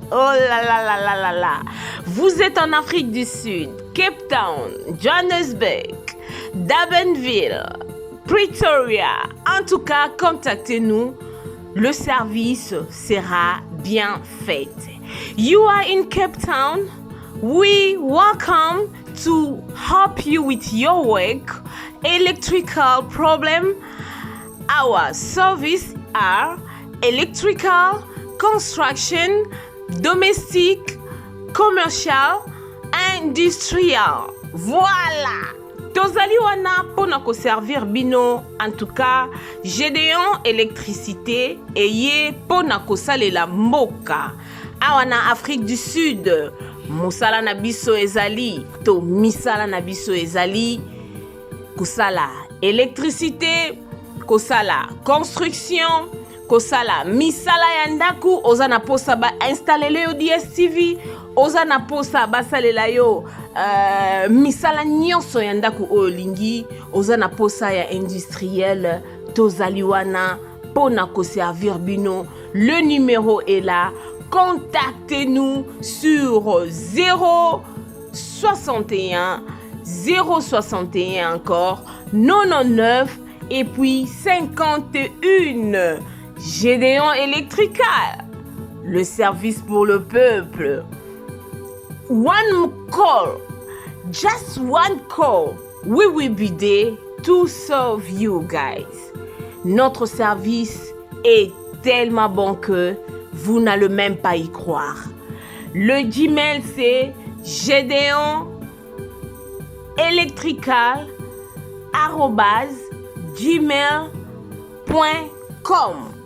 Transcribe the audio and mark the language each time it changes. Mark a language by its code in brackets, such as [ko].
[fr] Oh là là là là là là. Vous êtes en Afrique du Sud, Cape Town, Johannesburg, Durbanville, Pretoria. En tout cas, contactez-nous. Le service sera bien fait. [en] You are in Cape Town. We welcome to help you with your work, electrical problem. Our service are electrical, construction, domestic, commercial, industrial. [ln] Voilà. Tozali wana pona ko servir bino. [fr] En tout cas, [ln] Gédéon électricité eye pona ko salela mboka. Awana Afrique du Sud. Musala na biso ezali to misala na biso ezali kusala électricité, kosala construction, kosala misala ya ndaku, oza na posa ba installer yo DSTV, oza na posa ba salela yo misala nyonso ya ndaku olingi, oza na posa ya industriel tozali wana pona ko servir bino. [fr] Le numéro est là. Contactez-nous sur 061 061 encore 99 et puis 51. Gédéon Electrical, le service pour le peuple. [en] One call, just one call, we will be there to serve you guys. [fr] Notre service est tellement bon que vous n'allez même pas y croire. Le Gmail c'est gedeonelectrical@gmail.com.